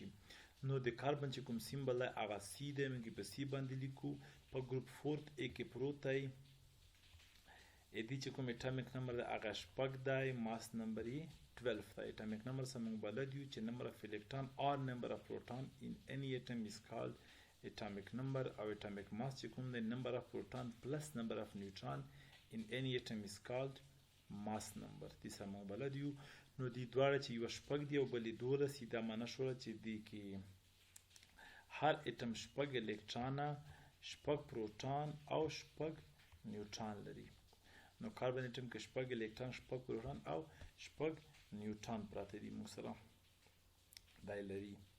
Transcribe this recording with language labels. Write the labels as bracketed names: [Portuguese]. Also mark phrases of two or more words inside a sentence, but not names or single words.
[Pashto] نو د کاربن چې کوم سیمبل دی هغه سی دی، موږ په سی باندې لیکو. په [English] group fourth A [Pashto] کې پروت دی. دې چې کوم [English] atomic number [Pashto] دی هغه شپږ دی، [English] mass number [Pashto] یې 12 دی. [English] atomic number [Pashto] سره موږ بلد یو چې [English] number of electron or number of proton in any atom is called atomic number، [Pashto] او [English] atomic mass [Pashto] چې کوم دی [English] number of proton plus number of neutron in any atom is called mass number. [Pashto] دې سره موږ بلد یو. نو دې دواړه چې یوه شپږ دی او بل یې 12 دي، دا معنی شوله چې دې کې هر اټم شپږ الکترونه، شپږ پروټون او شپږ نیوټرون لري. نو کاربن اټم کې شپږ الکترون، شپږ پروټون او شپږ نیوټرون پراته دي موږ سره دا لري.